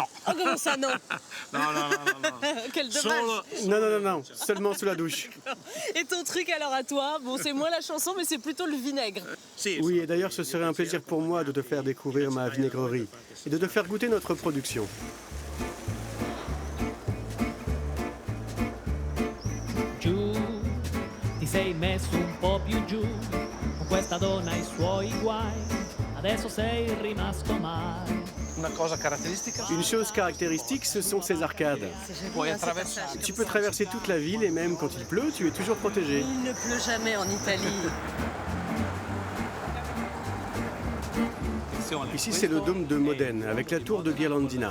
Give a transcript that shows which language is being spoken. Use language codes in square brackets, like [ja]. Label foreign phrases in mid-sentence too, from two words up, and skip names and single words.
[fr] Oh, comment ça, non? Non. Quel dommage. Non, seulement sous la douche. Et ton truc alors à toi? Bon, c'est moins la chanson, mais c'est plutôt le vinaigre. Oui, et d'ailleurs, ce serait un plaisir pour moi de te faire découvrir ma vinaigrerie et de te faire goûter notre production. [it] Giù, ti sei messo un po' più giù, con questa donna e i suoi guai, adesso sei rimasto male. [fr] Une chose caractéristique, ce sont ces arcades. Tu peux traverser toute la ville et même quand il pleut, tu es toujours protégé. Il ne pleut jamais en Italie. Ici, c'est le dôme de Modène, avec la tour de Ghirlandina.